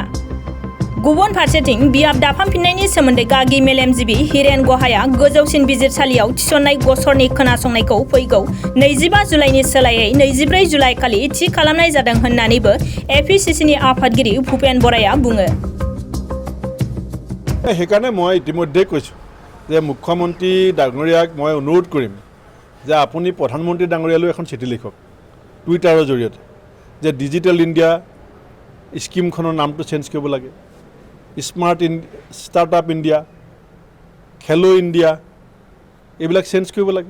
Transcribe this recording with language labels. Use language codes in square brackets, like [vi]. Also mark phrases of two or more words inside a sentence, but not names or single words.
[brx] गुबुन फारसेथिं बियाब दाफामफिननायनि सोमोन्दै गागि मेलेमजिबि हिरेन गहाया गोजौसिन बिजिरसालियाव थिसननाय गसरनि खोनासंनायखौ फैगौ 25 जुलाइनि सोलायै 24 जुलाइ खालि थि खालामनाय जादों होननानैबो एपिसिसिनि आफादगिरि भुपेन बराया बुङो। [as] সেইকাৰণে মই ইতিমধ্যে কৈছোঁ যে মুখ্যমন্ত্ৰী ডাঙৰীয়াক মই অনুৰোধ কৰিম যে আপুনি প্ৰধানমন্ত্ৰী ডাঙৰীয়ালৈ এখন চিঠি লিখক টুইটাৰৰ জৰিয়তে যে ডিজিটেল ইণ্ডিয়া স্কিমখনৰ নামটো চেঞ্জ কৰিব লাগে, স্টাৰ্টআপ ইণ্ডিয়া, খেলো ইণ্ডিয়া এইবিলাক চেঞ্জ কৰিব লাগে।